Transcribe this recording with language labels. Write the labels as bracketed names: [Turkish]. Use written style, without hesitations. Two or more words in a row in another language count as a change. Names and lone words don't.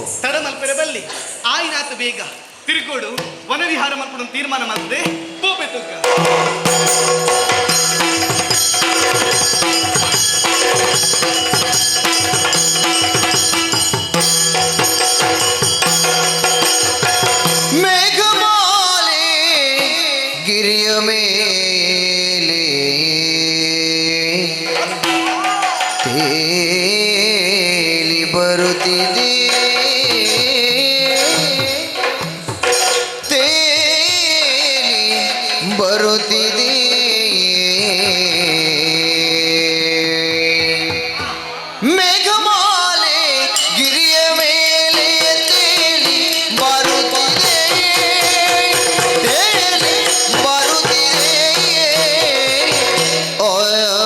[Tulu] ತಡ ಮಲ್ಪೆರೆ ಬಲ್ಲಿ ಆಯ್ನಾತು ಬೇಗ ತಿರುಗೋಡು ವನವಿಹಾರ ಮಲ್ಪಡ ತೀರ್ಮಾನ ಮಾಡ್ತದೆ ಪೋಪೆ ತುಗ್ಗ [Kannada] ಮೇಘಮಾಲೆ ಗಿರಿಯ ಮೇಲೆ ತೇಲಿ ಬರುತ್ತಿದೆ ತೇಲಿ ಬರುತ್ತಿದೆ ಮೇಘಮಾಲೆ ಗಿರಿಯ ಮೇಲೆ ತೇಲಿ ಬರುತ್ತಿದೆ ತೇಲಿ ಬರುತ್ತಿದೆ ಓಯ್